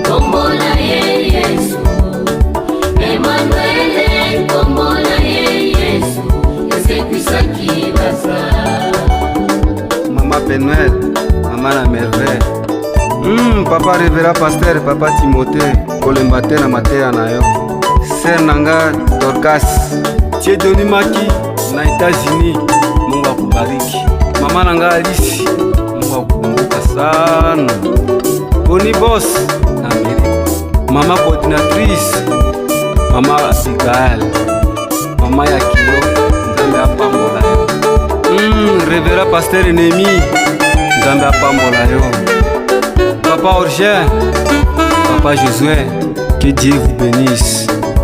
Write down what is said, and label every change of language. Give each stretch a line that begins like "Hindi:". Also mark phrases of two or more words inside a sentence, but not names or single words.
Lingala: Kombo na ye Yesu, Emmanuel, kombo na ye Yesu, esekwisaki Lazare. Mama Penuel, mama na Merveille. Papa Revera Pasteur, papa Timothée, kolemba te na mateya na yo. Sœur nanga Dorcas, Tiedoni Maki na Etats-Unis,
Swahili: Mungu akubariki.
Lingala: Mama nanga
Swahili: Alice, Mungu akukumbuka sana.
Lingala: Boni Boss na Amerika. Mama coordinatrice, mama Abigail, mama ya Kilo, Nzambe apambola yo. Revera Pasteur Nemi, Nzambe apambola yo.
French: Papa Orgin, Papa Josué, que Dieu vous bénisse.